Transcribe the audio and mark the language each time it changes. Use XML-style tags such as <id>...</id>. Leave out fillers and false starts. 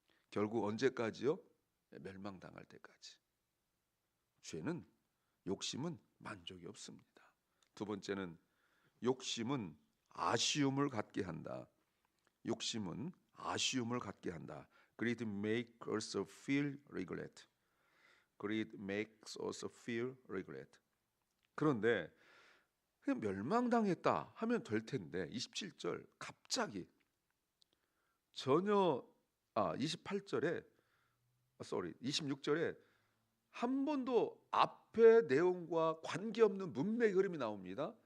<ko>결국 언제까지요? 멸망당할 때까지. 죄는 욕심은 만족이 없습니다. 두 번째는 욕심은 아쉬움을 갖게 한다. 욕심은 아쉬움을 갖게 한다.</ko> <en>Greed makes us feel regret. Greed makes us feel regret.</en> <ko>그런데 그냥 멸망당했다 하면 될 텐데 27절 갑자기 전혀 28절에 26절에 한 번도 앞의 내용과 관계없는 문맥 흐름이 나옵니다.</ko>